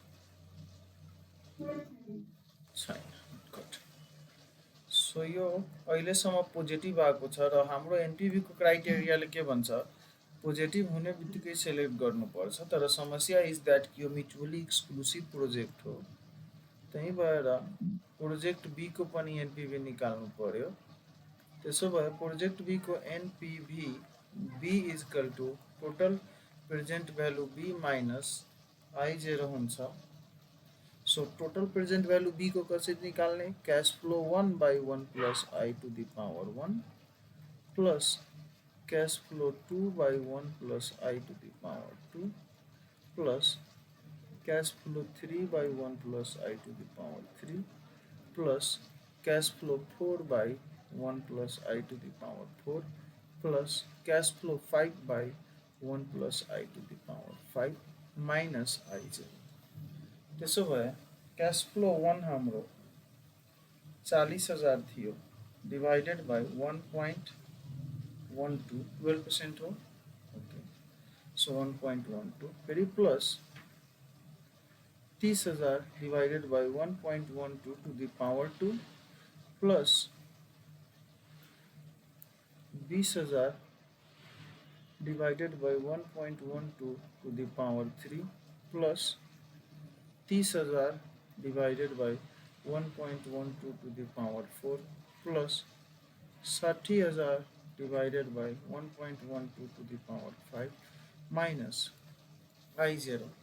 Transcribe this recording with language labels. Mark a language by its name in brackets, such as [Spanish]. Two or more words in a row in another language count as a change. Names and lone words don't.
[Nepali] छैन [English] good so [Nepali] यो अहिलेसम्म पोजिटिभ आएको छ र हाम्रो एनपीभीको क्राइटेरियाले के भन्छ पोजिटिभ हुने बित्तिकै सेलेक्ट गर्नुपर्छ तर समस्या [English] is that [Nepali] यो [English] mutually exclusive project [Nepali] हो त्यही भएर प्रोजेक्ट बी को पनि एनपीभी निकाल्नु पर्यो त्यसो भए प्रोजेक्ट बी को [English] NPV B is equal to total present value B minus I0 हुन्छ so total present value B [Nepali] को कसरी निकाल्ने [English] cash flow 1/1 plus I to the power 1 plus cash flow 2/1 plus I to the power 2 plus cash flow 3/1 plus I to the power 3 plus cash flow 4/1 plus I to the power 4 plus cash flow 5/1 plus I to the power 5 minus I0 [Nepali] त्यसो भए [English] cash flow 1 [Nepali] हाम्रो 40,000 थियो [English] divided by 1.12 12% हो OK so 1.12 फेरि plus 30,000 divided by 1.12 to the power 2 plus 20,000 divided by 1.12 to the power 3 plus 30,000 divided by 1.12 to the power 4 plus 60,000 divided by 1.12 to the power 5 minus I0